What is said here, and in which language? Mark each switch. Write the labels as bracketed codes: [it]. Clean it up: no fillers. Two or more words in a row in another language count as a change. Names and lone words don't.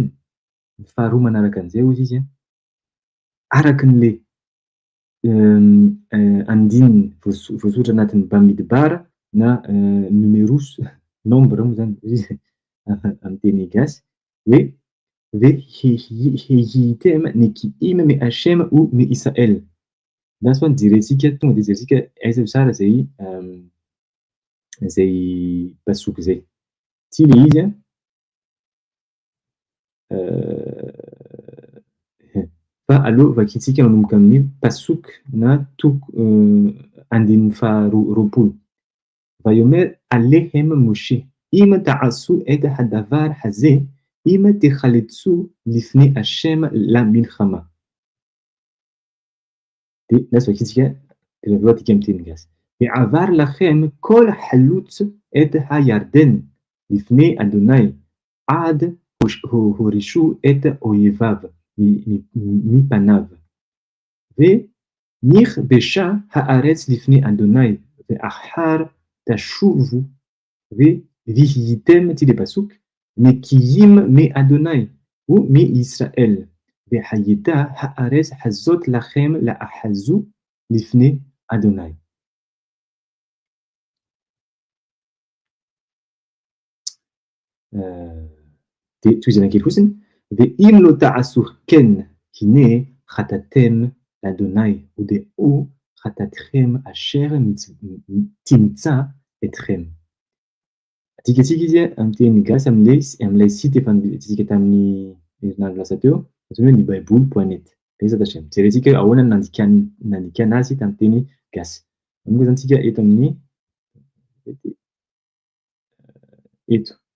[mg] Ny faharoa manaraka an'izay hozy izy araky n'le andininy voasoratra anatin'ny Bamidbar na numerus, nombre moa zany izy amin'ny teny gasy hoe [he] ו נקיים מ השם ו מ ישראל. [mg] Lasa jerentsika tonga de jerentsika aiza tsara zay pasoky zay. Ty le izy fa aleo vakintsika manomboka amin'ny pasoky na andininy faharoapolo. [he] ויאמר אליהם משה אם תעשון את הדבר הזה אם תחלצו לפני השם ל מלחמה. [mg] De lasa vakintsika rehefa atika amin'ny teny gasy. [he] ועבר לכם כל חלוץ את הירדן לפני אדוני עד הורישו את אויביו מפניו ונכבשה הארץ לפני אדוני ואחר תשובו והייתם תהיה פסוק נקיים מאדוני ומישראל והייתה הארץ הזאת לכם לאחזו לפני אדוני. توی زنکی الحسن ואם לא תעשו כן הנה חטאתם לאדוני ודעו חטאתכם אשר תמצא אתכם. [mg] Atika izy amin'ny teny gasy amin'ilay site efa nitsika tamin'ny herinandro lasa teo, hoe ny bible.net. Resaka Hashem. Jerentsika ahoana nandikana azy tamin'ny teny gasy. Amin'io zany tsika eto amin'ny eto.